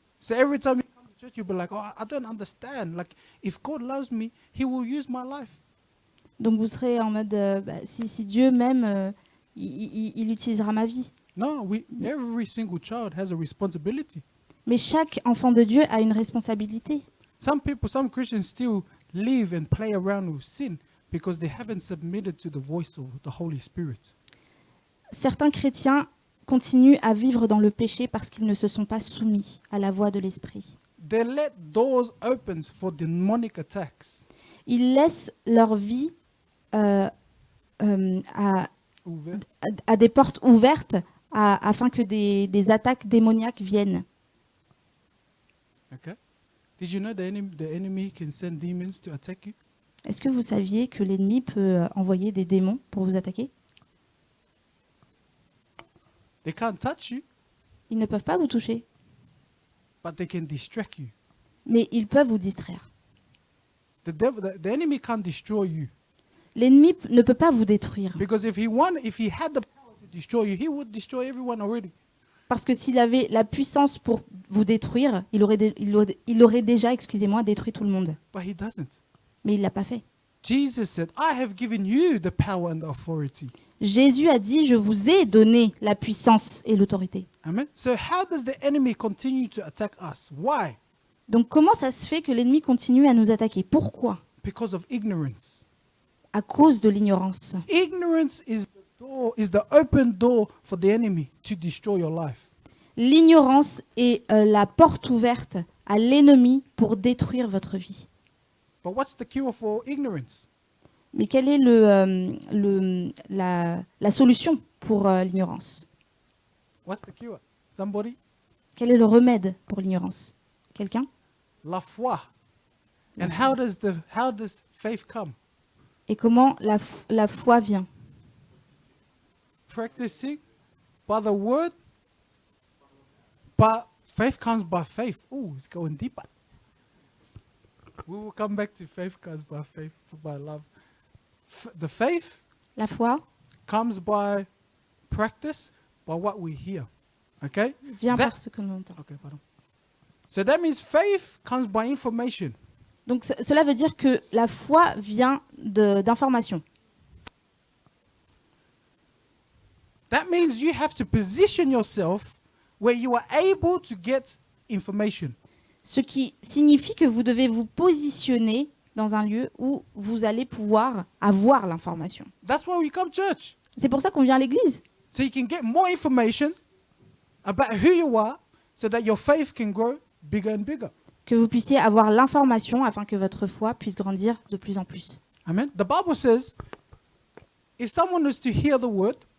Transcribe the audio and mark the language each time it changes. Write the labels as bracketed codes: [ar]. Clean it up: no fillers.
[en] So every time you come to church, you'll be like, oh, I don't understand. Like, if God loves me, He will use my life. [fr] Donc vous serez en mode, si Dieu m'aime, il utilisera ma vie. [en] No, every single child has a responsibility. [fr] Mais chaque enfant de Dieu a une responsabilité. [en] Some Christians still live and play around with sin because they haven't submitted to the voice of the Holy Spirit. [fr] Certains chrétiens continuent à vivre dans le péché parce qu'ils ne se sont pas soumis à la voix de l'Esprit. [en] They let doors open for demonic attacks. [fr] Ils laissent leur vie à des portes ouvertes afin que des attaques démoniaques viennent. [en] Okay? Did you know the enemy can send demons to attack you? [fr] Est-ce que vous saviez que l'ennemi peut envoyer des démons pour vous attaquer? [en] They can't touch you, [fr] Ils ne peuvent pas vous toucher, [en] but they can distract you. [fr] mais ils peuvent vous distraire. [en] The enemy can't destroy you [fr] L'ennemi ne peut pas vous détruire. [en] because if he had the power to destroy you, he would destroy everyone already. [fr] Parce que s'il avait la puissance pour vous détruire, il aurait déjà, détruit tout le monde. [en] But he doesn't. [fr] Mais il ne l'a pas fait. [en] Jesus said, I have given you the power and the authority. [fr] Jésus a dit, je vous ai donné la puissance et l'autorité. [en] Amen. So how does the enemy continue to attack us? Why? [fr] Donc comment ça se fait que l'ennemi continue à nous attaquer? Pourquoi? [en] Because of ignorance. [fr] à cause de l'ignorance. [en] Ignorance is the open door for the enemy to destroy your life. [fr] L'ignorance est la porte ouverte à l'ennemi pour détruire votre vie. [en] But what's the cure for ignorance? [fr] Mais quelle est la solution pour l'ignorance? [en] What's the cure? Somebody? [fr] Quel est le remède pour l'ignorance? Quelqu'un? La foi. [en] And how does faith come? [fr] Et comment la foi vient? [en] Practicing by the word. But faith comes by faith. Oh, it's going deeper. We will come back to faith comes by faith, by love. The faith [fr] La foi [en] comes by practice, by what we hear. Okay? [fr] vient [en] That- [fr] par ce que l'on entend. [en] Okay, pardon. So that means faith comes by information. [fr] Donc cela veut dire que la foi vient d'informations. [en] That means you have to position yourself where you are able to get information. [fr] Ce qui signifie que vous devez vous positionner dans un lieu où vous allez pouvoir avoir l'information. [en] That's why we come to church. [fr] C'est pour ça qu'on vient à l'église, [en] So you can get more information about who you are so that your faith can grow bigger and bigger. [fr] que vous puissiez avoir l'information afin que votre foi puisse grandir de plus en plus. [en] Amen. The Bible says if someone is to hear the word